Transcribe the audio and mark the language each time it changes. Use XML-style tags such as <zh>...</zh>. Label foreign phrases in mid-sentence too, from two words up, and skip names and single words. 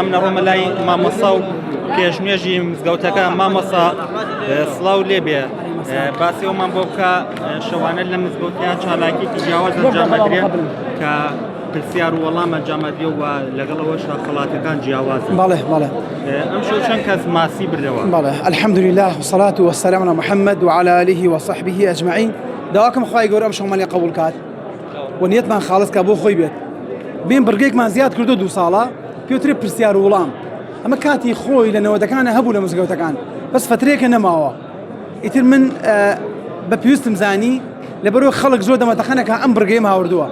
<ckb>منە ڕۆمە لای مامۆسا و پێشنوێژی مزگەوتەکە مامۆسا سڵاو لێبێ باسی ئەومان بۆ بکە شەوانە لە مزگەوتیان چالاکیێکی جیاواز ئەنجام ئەدرێت کە پرسیار و وەڵام ئەنجام ئەدرێت و لەگەڵەوەشە خەڵاتەکان جیاوازن. بەڵێ ئەم شەو چەند کەس ماسی بردەوە؟</ckb> <ar>بەڵێ الحەمد لله والصلاة والسلام على محمد وعلى آله وصحبه أجمعين.</ar> <ckb>داواکەم خوای گەورە ئەم شەومانی قبول کات و نیەتمان خاڵس کە بۆ خۆی بێت. بێن بڕگەیەکمان زیاد کردو 2 ساڵە پێوترێ پرسیار و وەڵام. ئەمە کاتی خۆی لە نەوەدەکانە هەبوو لە مزگەوتەکان، بەس فترەیەکە نەماوە. ئیتر من بە پێویستم زانی لەبەرەوە خەڵک زۆر دەمەتەخەنێکە ئەم بڕگەیم هاوردووە.</ckb>